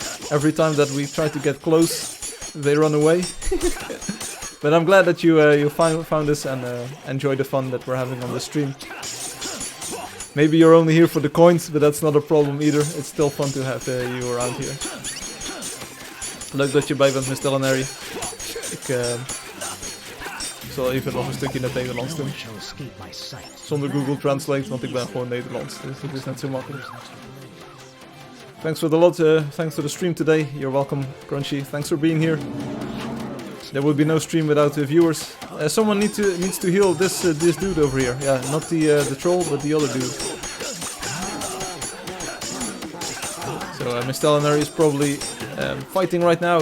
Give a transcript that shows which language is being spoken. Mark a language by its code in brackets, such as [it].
[en] Every time that we try to get close, they run away. But I'm glad that you found us and enjoy the fun that we're having on the stream. Maybe you're only here for the coins, but that's not a problem either. It's still fun to have you around here. [nl] Leuk dat je bij bent, Mistellanary. Ik zal even nog een stukje in het Nederlands doen. Zonder Google Translate, want ik ben gewoon Nederlands. Dus dat is net zo makkelijk. [en] Thanks for the lot. Thanks for the stream today. You're welcome, Crunchy. Thanks for being here. There would be no stream without the viewers. Someone needs to heal this dude over here. Yeah, not the troll, but the other dude. So Mistellanary is probably fighting right now.